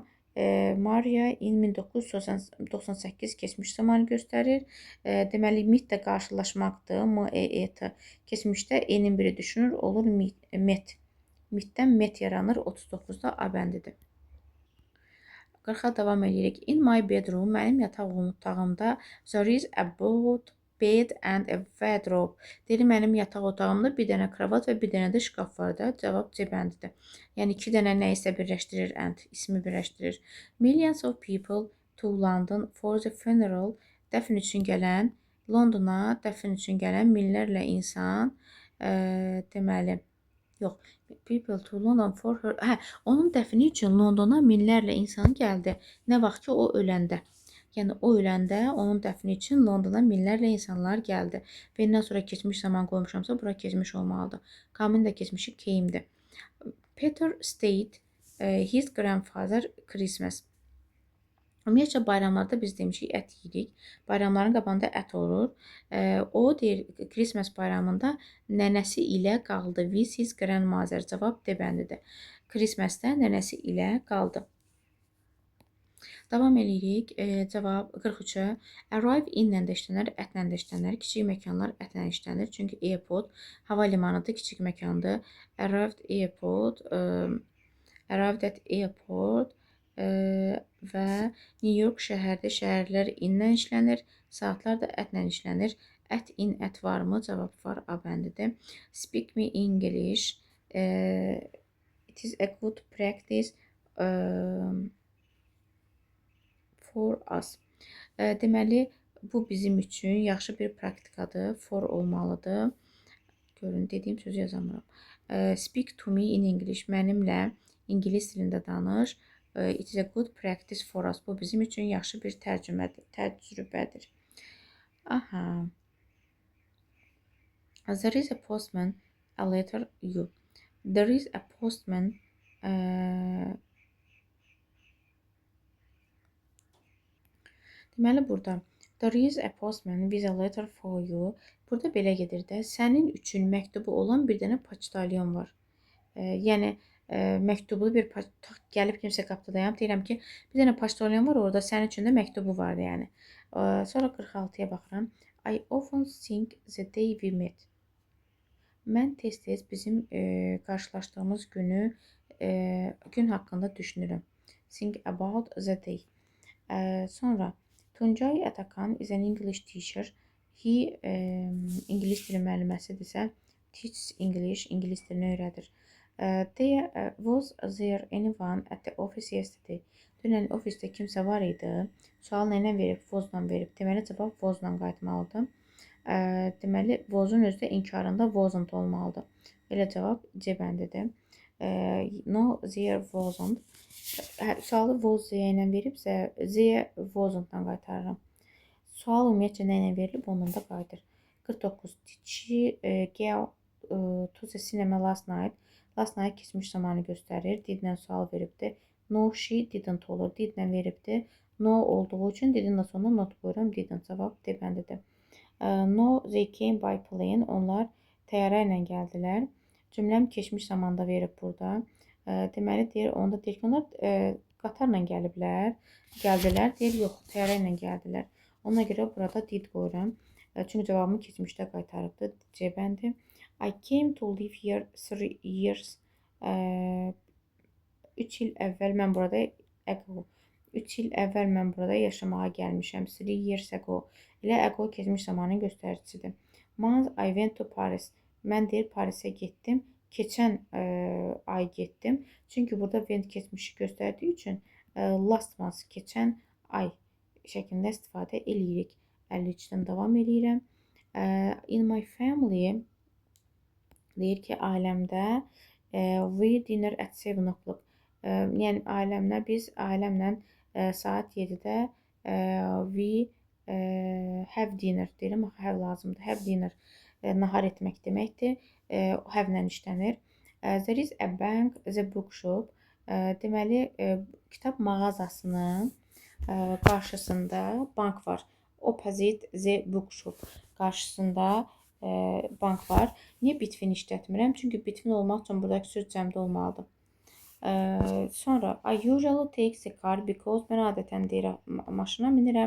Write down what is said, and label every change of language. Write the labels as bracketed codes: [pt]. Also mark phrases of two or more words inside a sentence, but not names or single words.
[az] Maria in 1998 keçmiş zamanı göstərir. Deməli, meet də qarşılaşmaqdır. [en] M-E-E-T. [az] Keçmişdə E-nin biri düşünür, olur met. Meetdən met yaranır. 39-da A bəndidir. 40-a davam edirik. [en] In my bedroom, [az] mənim yataq otağımda [en] there is about bed and a wardrobe. [az] Deyir, mənim yataq otağımda bir dənə kravat və bir dənə də şkaf var da. Cavab C bəndidir. Yəni, iki dənə nə isə birləşdirir and, ismi birləşdirir. [en] Millions of people to London for the funeral. [az] Dəfn üçün gələn, Londona dəfn üçün gələn minlərlə insan, deməli, yox, [en] people to London for her. [az] Hə, onun dəfni üçün Londona minlərlə insan gəldi. Nə vaxt ki, o öləndə. Yəni, o öləndə onun dəfni üçün Londona minlərlə insanlar gəldi. Vendən sonra keçmiş zaman qoymuşamsa, bura keçmiş olmalıdır. Kamin də keçmişi came'dir. [en] Peter stayed his grandfather Christmas. [az] Ümumiyyətcə, bayramlarda biz demişik, ət yeyirik. Bayramların qabağında ət olur. O deyir, Christmas bayramında nənəsi ilə qaldı. [en] With his grandmother. [az] Cavab D bəndidir. Christmasdə nənəsi ilə qaldı. Davam edirik. Cavab 43-ə. Arrive in-lə də işlənir, ətlə də işlənir. Kiçik məkanlar ətlə işlənir. Çünki airport hava limanıdır, kiçik məkandır. [en] Arrived airport, arrived at airport [az] və New York şəhərdə şəhərlər in-lə işlənir. Saatlar da ətlə işlənir. Ət in, ət varmı? Cavab var, A bəndidir. [en] Speak me English. It is a good practice for us. [az] Deməli, bu bizim üçün yaxşı bir praktikadır. For olmalıdır. Görün, dediyim sözü yazamıram. [en] Speak to me in English. [az] Mənimlə İngilis dilində danış. [en] It is a good practice for us. [az] Bu bizim üçün yaxşı bir təcrübədir. Aha. [en] There is a postman, a letter you. There is a postman, [az] deməli, burada [en] there is a postman with a letter for you. [az] Burada belə gedir də, sənin üçün məktubu olan bir dənə poçtalyon var. Yəni, məktublu bir gəlib kimsə qapıda dayanıb, deyirəm ki, bir dənə poçtalyon var, orada sənin üçün də məktubu var, yəni. Sonra 46-ya baxıram. [en] I often think the day we met. [az] Mən tez-tez bizim qarşılaşdığımız gün haqqında düşünürəm. [en] Think about the day. Sonra Tuncay Atakan is an English teacher. [az] He İngilis dili müəlliməsidirsə, [en] teaches English, [az] İngilis dilini öyrədir. [en] There was there anyone at the office yesterday? [az] Dünən ofisdə kimsə var idi. Sual nə ilə verib? Was-la verib. Deməli, cavab was-la qayıtmalıdır. Deməli, was-un özü də inkarında wasn't olmalıdır. Belə cavab C bəndidir. [en] No, there wasn't. [az] Sualı was Z ilə veribsə, Z wasn't-la qaytarıram. Sual ümumiyyətcə nə ilə verilib, ondan da qayıdır. 49. [en] Did she go to the cinema last night? Last night [az] keçmiş zamanı göstərir. Did-lə sual veribdir. [en] No, she didn't [az] olur. Did-lə veribdir. No olduğu üçün didin də sonuna not qoyuram. Didn't cavab D bəndidir. [en] No, they came by plane. [az] Onlar təyyarə ilə gəldilər. Cümləm keçmiş zamanda verib burada. Deməli, deyir, onda deyir ki, onlar qatarla gəliblər. Gəldilər. Deyir, yox, təyyarə ilə gəldilər. Ona görə burada did qoyuram. Çünki cavabımı keçmişdə qaytarıbdır. C bəndi. [en] I came to live here 3 years. [az] 3 il əvvəl mən burada ago. 3 il əvvəl mən burada yaşamağa gəlmişəm. [en] 3 years ago. [az] Elə ago keçmiş zamanın göstəricisidir. [en] Month I went to Paris. [az] Mən deyir Parisə getdim. Keçən ay getdim. Çünki burada went keçmişi göstərdiyi üçün [en] last month [az] keçən ay şəklində istifadə eləyirik. 53-dən davam eləyirəm. [en] In my family [az] deyir ki, ailəmdə [en] we dinner at 7 o'clock. [az] Yəni, biz ailəmlə saat 7-də [en] we have dinner [az] deyirəm, have lazımdır. [en] Have dinner [az] nahar etmək deməkdir. Have-lə işlənir. [en] There is a bank, the bookshop. [az] Deməli, kitab mağazasının qarşısında bank var. [en] Opposite the bookshop. [az] Qarşısında bank var. Niyə between işlətmirəm? Çünki between olmaq üçün buradakı söz cəmdə olmalıdır. Sonra [en] I usually take the car because [az] mən adətən deyirəm maşına minirəm.